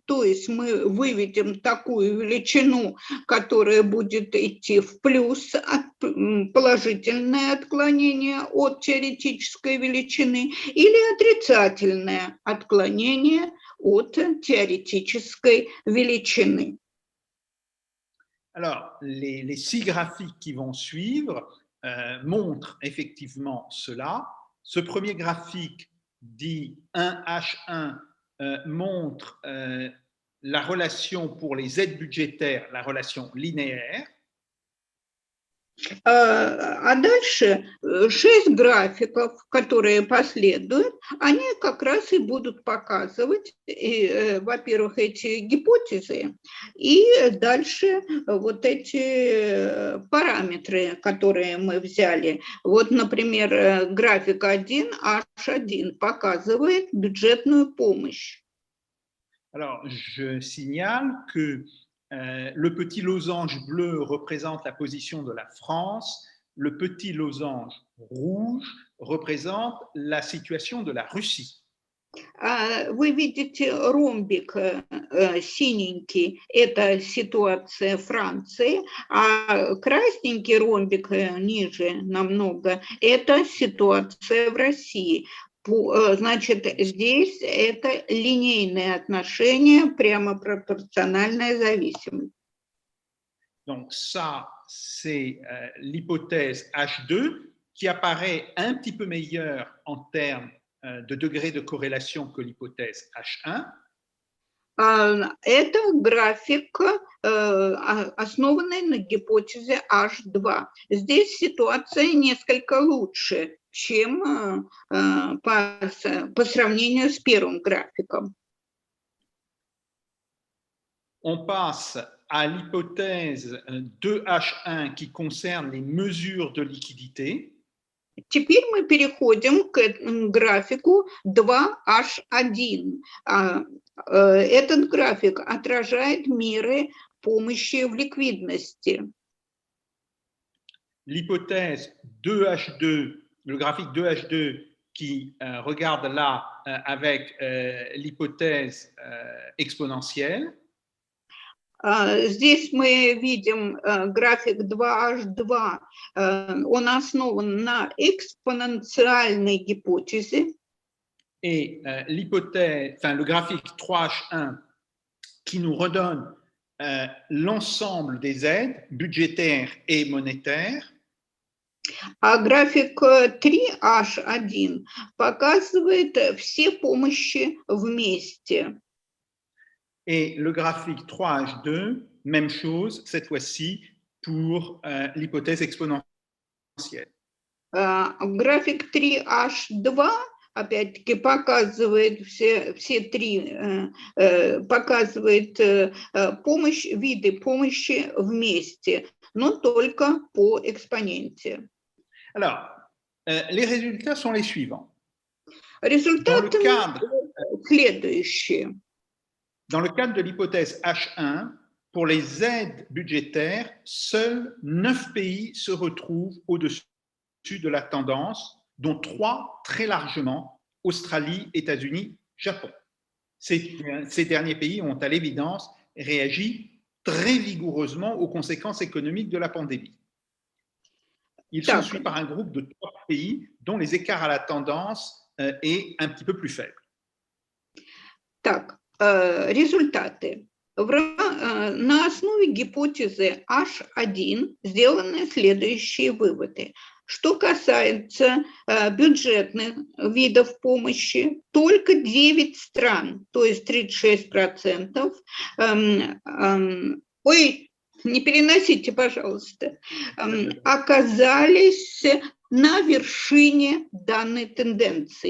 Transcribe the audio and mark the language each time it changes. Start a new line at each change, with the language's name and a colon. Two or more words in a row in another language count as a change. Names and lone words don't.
Russian: То есть мы выведем такую величину, которая будет идти в плюс, положительное отклонение от теоретической величины или отрицательное отклонение от теоретической величины.
French: Alors, les six graphiques qui vont suivre montrent effectivement cela. Ce premier graphique dit 1H1 montre la relation pour les aides budgétaires, la relation linéaire.
Russian: А дальше 6 графиков, которые последуют, они как раз и будут показывать, во-первых, эти гипотезы, и дальше вот эти параметры, которые мы взяли. Вот, например, график 1, H1 показывает бюджетную помощь.
French: Alors, je signale que le petit losange bleu représente la position de la France, le petit losange rouge représente la situation de la Russie.
Russian: Вы видите ромбик синенький, это ситуация Франции, а красненький ромбик ниже намного, это ситуация в России. Значит, здесь это линейное отношение, прямо пропорциональная зависимость.
French: Donc ça, c'est l'hypothèse H2 qui apparaît un petit peu meilleure en termes de degré de corrélation que l'hypothèse H1.
Russian: Это график, основанный на гипотезе H2. Здесь ситуация несколько лучше, чем по сравнению с первым графиком.
French: On passe à l'hypothèse 2H1 qui concerne les mesures de liquidité.
Russian: Теперь мы переходим к графику 2H1. Этот график отражает меры помощи в ликвидности.
French: L'hypothèse 2H2, le graphique 2H2 qui regarde là avec l'hypothèse exponentielle.
Russian: Здесь мы видим график 2H2. Он основан на экспоненциальной гипотезе.
French: Et l'hypothèse, enfin le graphique 3H1 qui nous redonne l'ensemble des aides budgétaires et monétaires.
Russian: А график 3H1 показывает все помощи вместе.
French: Et le graphique 3H2, même chose, cette fois-ci, pour l'hypothèse exponentielle.
Russian: График 3H2 опять-таки показывает все три, показывает виды помощи вместе, но только по экспоненте.
French: Alors, les résultats sont les suivants.
Russian: Результаты следующие.
French: Dans le cadre de l'hypothèse H1, pour les aides budgétaires, seuls 9 pays se retrouvent au-dessus de la tendance, dont 3 très largement, Australie, États-Unis, Japon. Ces derniers pays ont à l'évidence réagi très vigoureusement aux conséquences économiques de la pandémie. Ils sont suivis par un groupe de 3 pays dont les écarts à la tendance est un petit peu plus faible.
Russian: Так, результаты. На основе гипотезы H1 сделаны следующие выводы. Что касается бюджетных видов помощи, только 9 стран, то есть 36%, не переносите, пожалуйста, оказались на вершине данной тенденции.